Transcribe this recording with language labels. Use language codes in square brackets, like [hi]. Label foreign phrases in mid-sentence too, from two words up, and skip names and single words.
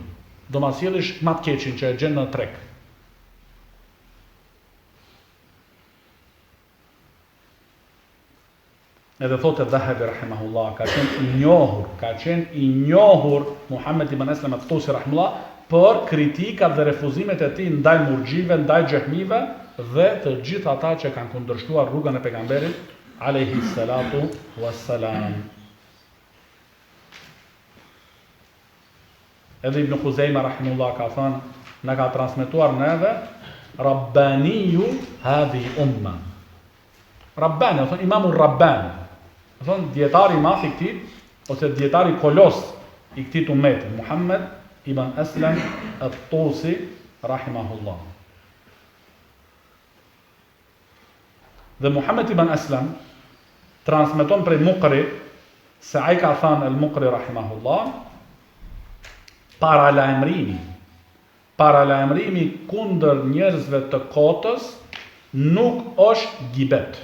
[sq] Do ma sjellësh ma të keqin që e gjen në treg. Edhe thotë Dhahabi rahimahullah, ka qenë i njohur Muhammed ibn Aslam at-Tusi rahimahullah për kritikat dhe refuzimet e tij ndaj murxhive, ndaj xehmive dhe të gjithë ata që kanë kundërshtuar rrugën e pejgamberit [ar] عليه الصلاة والسلام. [sq] Edhe Ibn Khuzaima rahimahullah ka thënë, na ka transmetuar neve [ar] رباني هذه الأمة. [sq] Rabbani, thon Imamu Rabbani. Thonë djetari i madh i këtij, ose djetari kolos i këtij ummeti, Muhammed ibn Aslam at-Tusi rahimahullah. Dhe Muhammed ibn Aslam transmeton prej Muqri se ai ka thënë al-Muqri rahimahullah, paralajmërimi kundër njerëzve të kotës nuk është gibet.